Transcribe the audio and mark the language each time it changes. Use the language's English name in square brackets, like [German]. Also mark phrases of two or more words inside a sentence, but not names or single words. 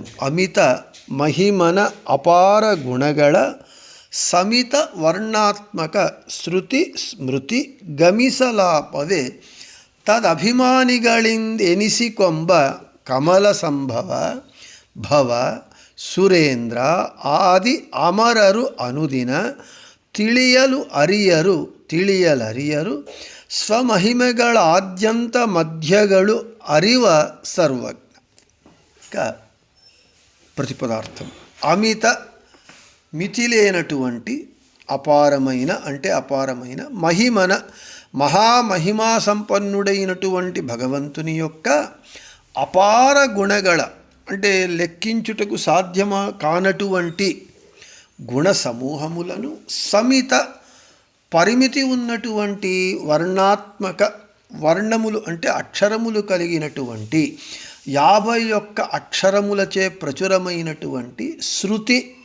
[Kannada] ಅಮಿತ ಮಹಿಮನ ಅಪಾರ ಗುಣಗಳ ಸಮಿತ ವರ್ಣಾತ್ಮಕ ಶ್ರುತಿ ಸ್ಮೃತಿ ಗಮಿಸಲಾಪವೇ ತದಭಿಮಾನಿಗಳಿಂದೆನಿಸಿಕೊಂಬ ಕಮಲ ಸಂಭವ ಭವ ಸುರೇಂದ್ರ ಆದಿ ಅಮರರು ಅನುದಿನ ತಿಳಿಯಲರಿಯರು ಸ್ವಮಹಿಮೆಗಳ ಆದ್ಯಂತ ಮಧ್ಯಗಳು ಅರಿವ ಸರ್ವಜ್ಞ. [Telugu] ప్రతిపదార్థం. అమిత, మితిలేనటువంటి, అపారమైన అంటే అపారమైన, మహిమన మహామహిమా సంపన్నుడైనటువంటి భగవంతుని యొక్క [Kannada] ಅಪಾರ ಗುಣಗಳ [Telugu] అంటే లెక్కించుటకు సాధ్యమా కానటువంటి గుణ సమూహములను, సమిత పరిమితి ఉన్నటువంటి వర్ణాత్మక, వర్ణములు అంటే అక్షరములు కలిగినటువంటి 51 అక్షరములచే ప్రచురమైనటువంటి శృతి,